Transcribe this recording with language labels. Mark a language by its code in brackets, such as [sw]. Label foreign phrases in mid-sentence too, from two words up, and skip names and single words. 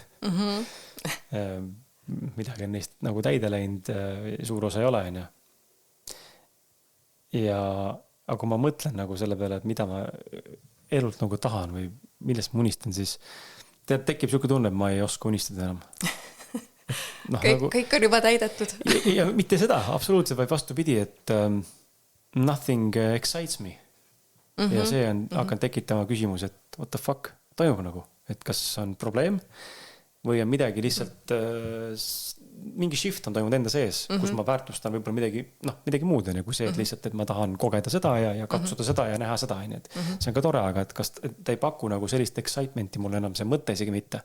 [et] midagi on neist nagu täide läinud, suur osa ei ole, aga kui ma mõtlen nagu selle peale, et mida ma elult nagu tahan või millest ma unistan, siis tekib siuke tunne, et ma ei oska unistada enam. Kõik on juba täidetud. Ja mitte seda, absoluutselt, vaid vastupidi, et [en] nothing excites me. [et] Ja see on hakanud tekitama küsimus, et [en] what the fuck [et] toimub nagu, et kas on probleem või on midagi lihtsalt mingi shift on toimunud enda sees, kus ma väärtustan võib-olla midagi muud, kui see, et lihtsalt, et ma tahan kogeda seda ja katsuda seda ja näha seda. See on ka tore, aga et kas ta ei paku nagu sellist excitementi mulle enam see mõte isegi mitte.